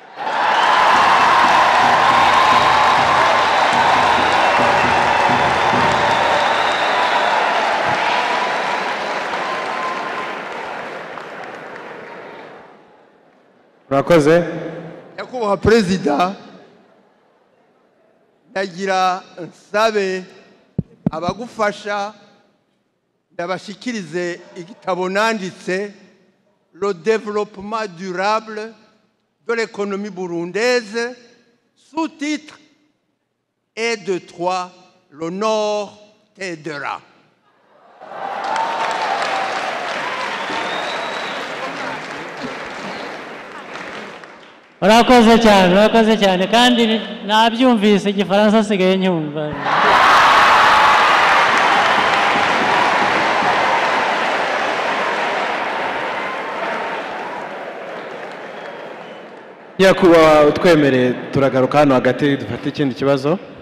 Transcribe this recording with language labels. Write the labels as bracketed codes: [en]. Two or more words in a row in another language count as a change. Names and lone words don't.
[rn] Murakoze. Nyakubahwa Perezida, ndagira nsabe abagufasha ndabashikirize igitabo nanditse [fr] Le développement durable de l'économie burundaise, sous-titre et de 3 le Nord t'aidera. [rn] Urakoze cyane kandi nabyumvise igifaransa asigaye nyumva. Nyakubahwa utwemereye turagaruka hano hagati dufate ikindi kibazo.